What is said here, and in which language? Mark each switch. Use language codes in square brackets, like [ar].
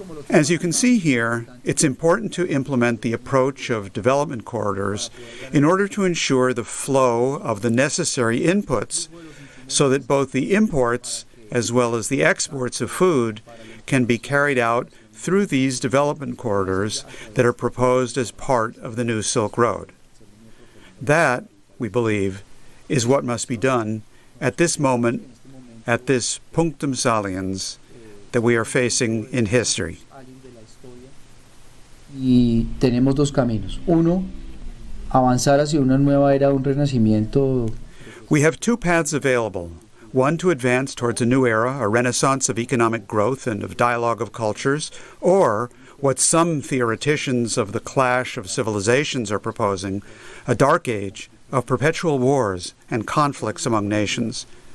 [en] As you can see here, it's important to implement the approach of development corridors in order to ensure the flow of the necessary inputs so that both the imports as well as the exports of food can be carried out through these development corridors that are proposed as part of the New Silk Road. That, we believe, is what must be done at this moment, at this punctum saliens that we are facing in history. [es] Y tenemos dos caminos. Uno, avanzar hacia una nueva era, un renacimiento. [en] We have two paths available. One to advance towards a new era, a renaissance of economic growth and of dialogue of cultures, or what some theoreticians of the clash of civilizations are proposing, a dark age of perpetual wars and conflicts among nations.